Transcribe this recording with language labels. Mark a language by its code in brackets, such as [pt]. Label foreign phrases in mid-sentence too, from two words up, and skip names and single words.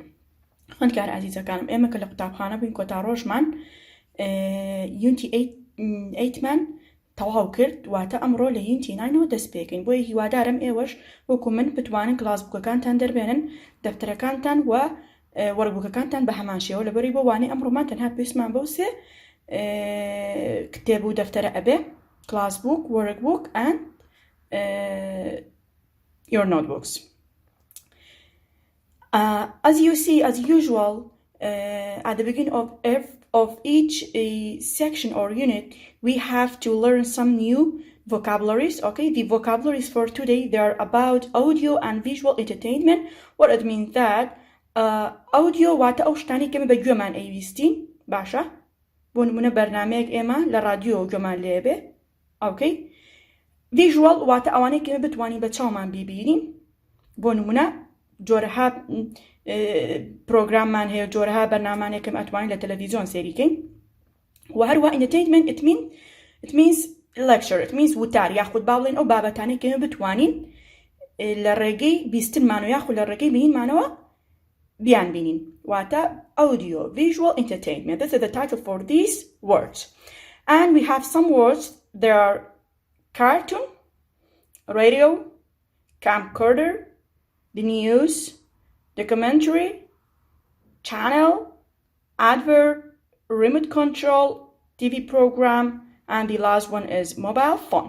[ckb] خوێندکار ئازیزەکانم، ئێمە کە لە قوتابخانە بووین کۆتا ڕۆژمان یونتی 8مان تەواو کرد، واتە ئەمڕۆ لە یونتی 9ەوە دەست پێکەین. بۆیە هیوادارم ئێوەش وەکو من بتوانن کلاس بووکەکانتان دەربێنن، دەفتەرەکانتان و وەربووکەکانتان بە هەمان شێوە، لەبەری بۆ وانەی ئەمڕۆمان تەنها پێویستمان بەو سێ کتێب و دەفتەرە ئەبێ: [en] class book, workbook and your notebooks. As you see, as usual, at the beginning of each section or unit, we have to learn some new vocabularies. Okay, the vocabularies for today, they are about audio and visual entertainment. What it means that audio [ckb] واتە ئەو شتانی کە ئێمە بە گوێمان ئەیویستین، باشە؟ بۆ نمونە بەرنامەیەک ئێمە لە رادیۆ گوێمان لێبێ. ئۆکەی. visual واتە ئەوانەی کە ئێمە بتوانین بە چاومان بیبینین. بۆ نمونە جۆرەها پرۆگراممان هەیە، جۆرەها بەرنامانێک کە ئەتوانین لە تەلەڤیزیۆن سێریکەین. و هەروە [en] entertainment it means lecture, it means [ckb] وتار یاخود با بڵێن ئەو بابەتانەی کە ئێمە بتوانین لە ڕێگەی بیستنمان و یاخود لە ڕێگەی بینینمانەوە بیان بینین. [en] واتە audio visual entertainment. This is the title for these words. And we have some words. There are cartoon, radio, camcorder, the news, documentary, channel, advert, remote control, TV program, and the last one is mobile phone.